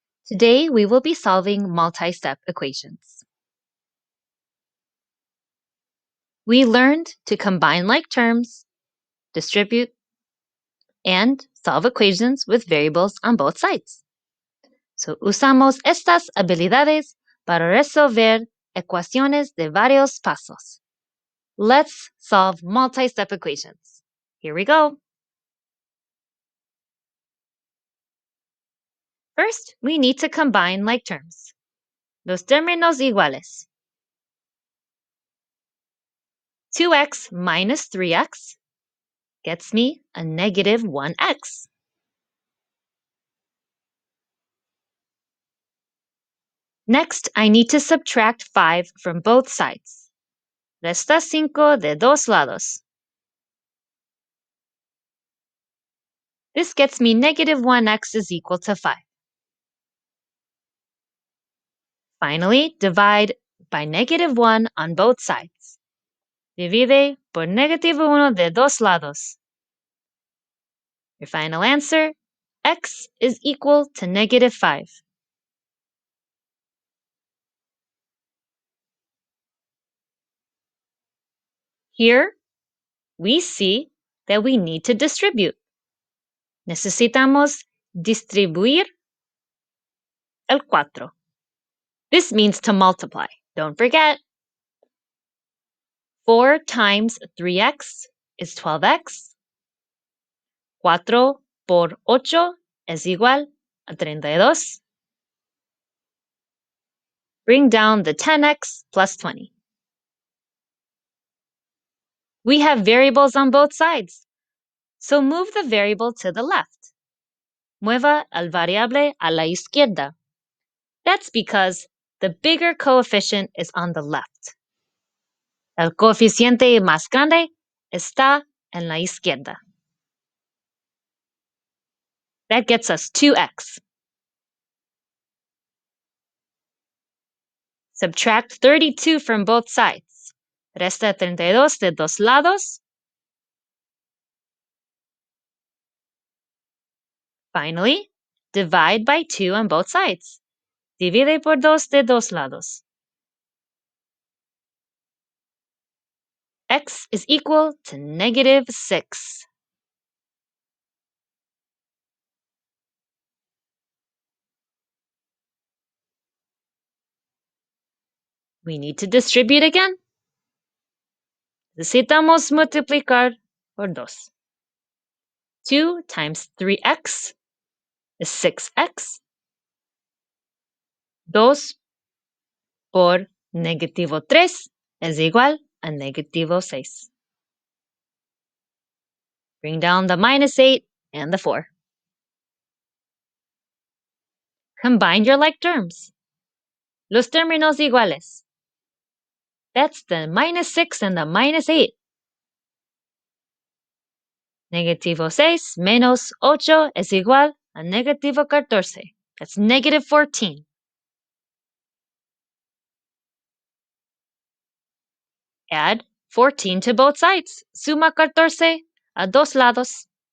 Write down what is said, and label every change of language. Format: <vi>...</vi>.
<en>Today, we will be solving multi-step equations. We learned to combine like terms, distribute, and solve equations with variables on both sides.</en> <es>So, usamos estas habilidades para resolver ecuaciones de varios pasos.</es> <en>Let's solve multi-step equations. Here we go. First, we need to combine like terms.</en> <es>Los términos iguales.</es> <en>2x minus 3x gets me a negative 1x. Next, I need to subtract 5 from both sides.</en> <es>Resta 5 de dos lados.</es> <en>This gets me negative 1x is equal to 5. Finally, divide by negative 1 on both sides.</en> <es>Divide por negativo 1 de dos lados.</es> <en>Your final answer, x is equal to negative 5. Here, we see that we need to distribute.</en> <es>Necesitamos distribuir el 4.</es> <en>This means to multiply. Don't forget. 4 times 3x is 12x.</en> <es>4 por 8 es igual a 32.</es> <en>Bring down the 10x plus 20. We have variables on both sides, so move the variable to the left.</en> <es>Mueva el variable a la izquierda.</es> <en>That's because the bigger coefficient is on the left.</en> <es>El coeficiente más grande está en la izquierda.</es> <en>That gets us 2x. Subtract 32 from both sides.</en> <es>Resta 32 de dos lados.</es> <en>Finally, divide by 2 on both sides.</en> <es>Divide por 2 de dos lados.</es> <en>X is equal to negative 6. We need to distribute again.</en> <es>Necesitamos multiplicar por 2.</es> <en>2 times 3x is 6x.</en> <es>2 por negativo 3 es igual a negativo 6.</es> <en>Bring down the minus 8 and the 4. Combine your like terms.</en> <es>Los términos iguales.</es> <en>That's the minus 6 and the minus 8.</en> <es>Negativo 6 menos 8 es igual a negativo 14.</es> <en>That's negative 14. Add 14 to both sides.</en> <es>Suma 14 a dos lados.</es>